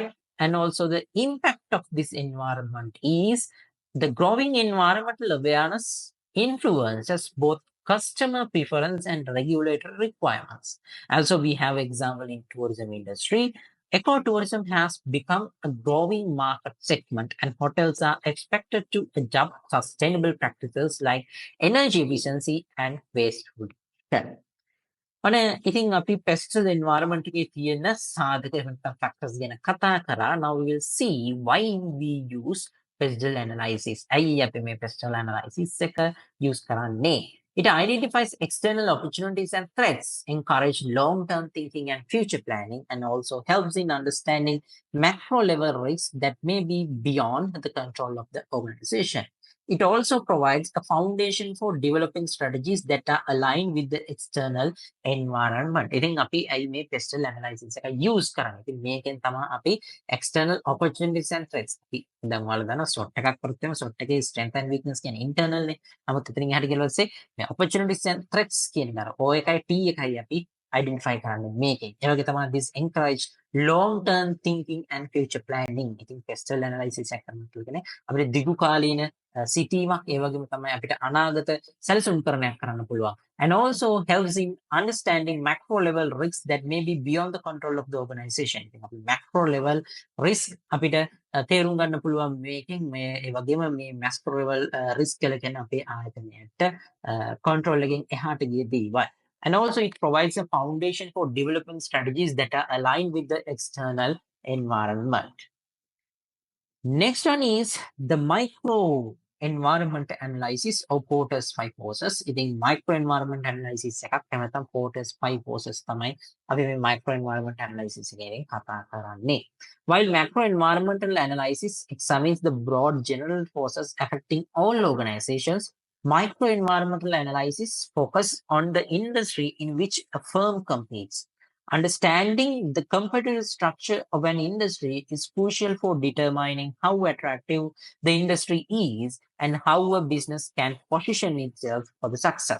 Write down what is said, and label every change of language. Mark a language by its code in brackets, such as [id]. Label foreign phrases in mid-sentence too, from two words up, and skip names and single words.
[en] And also the impact of this environment is the growing environmental awareness influences both customer preference and regulatory requirements. Also, we have example in tourism industry. Ecotourism has become a growing market segment, and hotels are expected to adopt sustainable practices like energy efficiency and waste reduction. [si] අනේ ඉතින් අපි [en] pestle environment [si] එකේ තියෙන සාධක නැත්නම් factors ගැන කතා කරා. [en] Now we will see why we use pestle analysis. [si] ඇයි අපි මේ [en] pestle analysis [si] එක use කරන්නේ? [en] It identifies external opportunities and threats, encourage long-term thinking and future planning, and also helps in understanding macro-level risks that may be beyond the control of the organization. It also provides a foundation for developing strategies that are aligned with the external environment. [si] ඉතින් අපි ඇයි මේ [en] pestle analysis [si] එක use කරන්නේ? ඉතින් මේකෙන් තමයි අපි [en] external opportunities and threats. [si] අපි දැන් ඔයාලා දන්නවා SWOT එකක් කරත් SWOT එකේ [en] strength and weakness [si] කියන්නේ internal නේ. නමුත් එතනින් එහාට ගිහලා පස්සේ මේ [en] opportunities and threats [si] කියන එක O එකයි T එකයි අපි identify කරන්නේ මේකෙන්. ඒ වගේ තමයි [en] this encourage long term thinking and future planning. [si] ඉතින් pestle analysis එක කරනවා කියන්නේ අපිට දිගු කාලීන සිටීමක් ඒ වගේම තමයි අපිට අනාගත සැලසුම්කරණයක් කරන්න පුළුවන්. [en] And also helps in understanding macro level risks that may be beyond the control of the organization. [si] ඉතින් අපි [en] macro level risk [si] අපිට තේරුම් ගන්න පුළුවන් මේකෙන් මේ ඒ වගේම මේ [en] macro level risk [si] කියලා කියන්නේ අපේ ආයතනයට control එකෙන් එහාට ගිය දේවල්. [en] And also it provides a foundation for developing strategies that are aligned with the external environment. Next one is the micro environment analysis or Porter's 5 forces. [si] ඉතින් [en] micro environment analysis [si] එකක් නැත්නම් [en] Porter's 5 forces [si] තමයි අපි මේ [en] micro environment analysis [si] එකෙන් කතා කරන්නේ. [en] While macro environmental analysis examines the broad general forces affecting all organizations, micro environmental analysis focus on the industry in which a firm competes. Understanding the competitive structure of an industry is crucial for determining how attractive the industry is and how a business can position itself for the success.